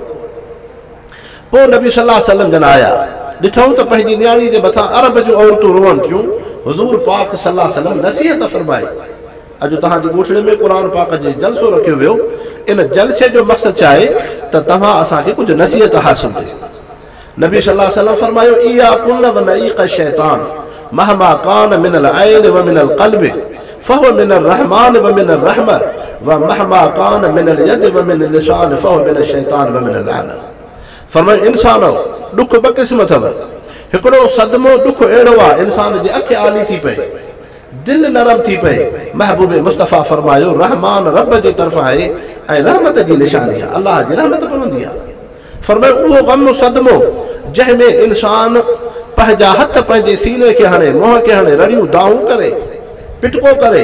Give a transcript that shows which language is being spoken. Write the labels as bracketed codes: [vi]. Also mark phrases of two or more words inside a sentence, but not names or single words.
[sd] पोइ नबी [ar] صلى الله عليه وسلم [sd] जन आया, ॾिठऊं त पंहिंजी नियाणी जे मथां अरब जूं औरतूं रोअनि थियूं। हुज़ूर पाक [ar] صلى الله عليه وسلم [sd] नसीहत फरमाई। अॼु तव्हांजी ॻोठड़े में क़ुर पाक जो जलसो रखियो वियो, इन जलसे जो मक़सदु छा आहे त तव्हां असांखे कुझु नसीहत हासिल थिए। [ar] नबी صلى الله عليه وسلم फरमायो إياكم ونعيق الشيطان مهما كان من العين ومن القلب فهو من الرحمن ومن الرحمة ومهما كان من اليد ومن اللسان فهو من الشيطان ومن اللعنة. [sd] फरमायो इंसानो ॾुख ॿ क़िस्म अथव। हिकिड़ो सदमो ॾुख अहिड़ो आहे इंसान जी अखि आली थी पए, दिलि नरम थी पए। महबूब मुस्तफ़ा फरमायो रहमान रब जे तरफ़ां आहे ऐं रहमत जी निशानी आहे, अलाह जी रहमत पवंदी आहे। फरमायो उहो ग़म सदमो जंहिंमें इंसान पंहिंजा हथ पंहिंजे सीने खे हणे, मुंहं खे हणे, रड़ियूं दाऊं करे, पिटको करे।